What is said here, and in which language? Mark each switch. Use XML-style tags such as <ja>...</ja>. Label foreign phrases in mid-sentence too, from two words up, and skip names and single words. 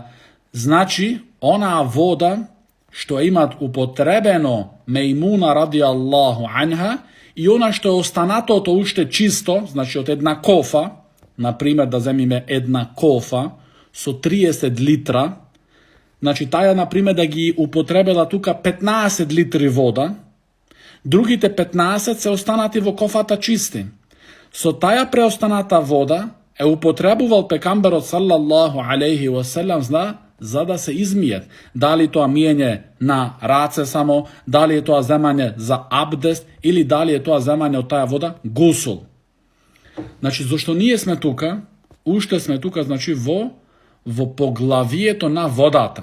<mk>Значи, онаа вода што имат употребено Мејмуна</mk> <ar>رضي الله عنها</ar> <mk>и она што е останатото уште чисто, значи од една кофа, например да земиме една кофа со 30 литра, значи таја например да ги употребела тука 15 литри вода, другите 15 се останати во кофата чисти. Со таја преостаната вода е употребувал пекамберот</mk> <ar>صلى الله عليه وسلم</ar> <mk>за да се измијат. Дали тоа миење на раце само, дали е тоа земање за абдест или дали е тоа земање од таја вода гусул. Значи зашто ние сме тука, уште сме тука, значи во поглавието на водата.</mk>